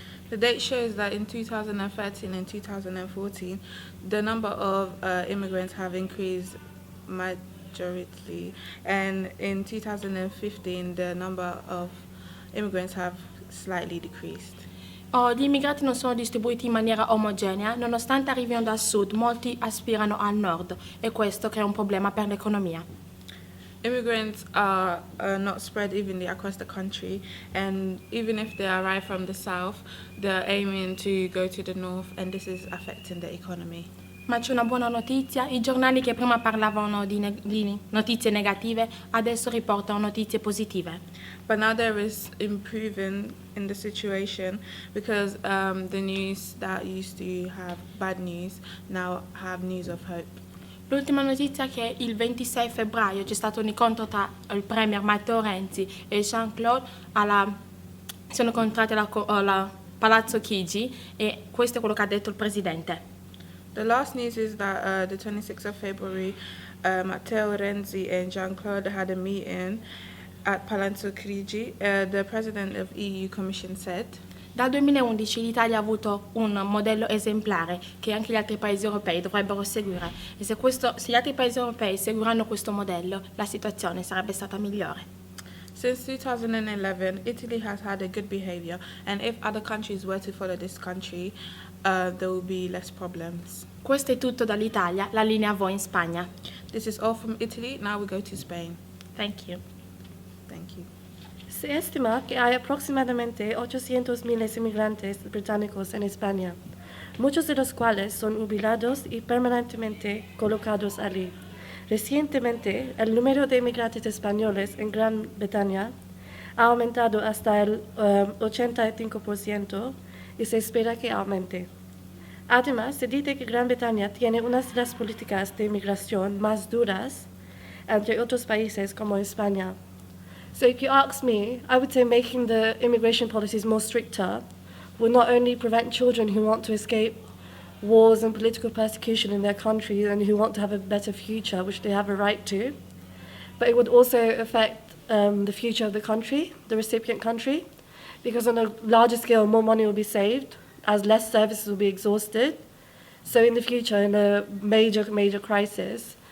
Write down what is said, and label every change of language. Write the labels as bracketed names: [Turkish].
[English] The date shows that in 2013 and 2014 the number of immigrants have increased majority, and in 2015 the number of immigrants have slightly decreased. [Italian] Gli immigrati non sono distribuiti in maniera omogenea, nonostante arrivino dal sud, molti aspirano al nord e questo crea un problema per l'economia. [English] Immigrants are not spread evenly across the country, and even if they arrive from the south, they're aiming to go to the north, and this is affecting the economy. [Italian] Ma c'è una buona notizia, i giornali che prima parlavano di notizie negative adesso riportano notizie positive. [English] But now there is improving in the situation because the news that used to have bad news now have news of hope. [Italian] L'ultima notizia è che il 26 febbraio c'è stato un incontro tra il premier Matteo Renzi e Jean-Claude sono incontrati alla Palazzo Chigi e questo è quello che ha detto il presidente. [English] The last news is that the 26th of February, Matteo Renzi and Jean-Claude had a meeting at Palazzo Chigi. The president of EU Commission said, [Italian] Dal 2011 l'Italia ha avuto un modello esemplare che anche gli altri paesi europei dovrebbero seguire e se gli altri paesi europei seguiranno questo modello la situazione sarebbe stata migliore. [English] Since 2011, Italy has had a good behavior, and if other countries were to follow this country, there will be less problems. [Italian] Questo è tutto dall'Italia, la linea a voi in Spagna. [English] This is all from Italy, now we go to Spain. Thank you. Thank you. [Spanish] Se estima que hay aproximadamente 800,000 inmigrantes británicos en España, muchos de los cuales son jubilados y permanentemente colocados allí. Recientemente, el número de inmigrantes españoles en Gran Bretaña ha aumentado hasta el 85% y se espera que aumente. Además, se dice que Gran Bretaña tiene unas de las políticas de inmigración más duras entre otros países como España. [English] So if you ask me, I would say making the immigration policies more stricter will not only prevent children who want to escape wars and political persecution in their country and who want to have a better future, which they have a right to, but it would also affect the future of the country, the recipient country, because on a larger scale, more money will be saved as less services will be exhausted. So in the future, in a major crisis,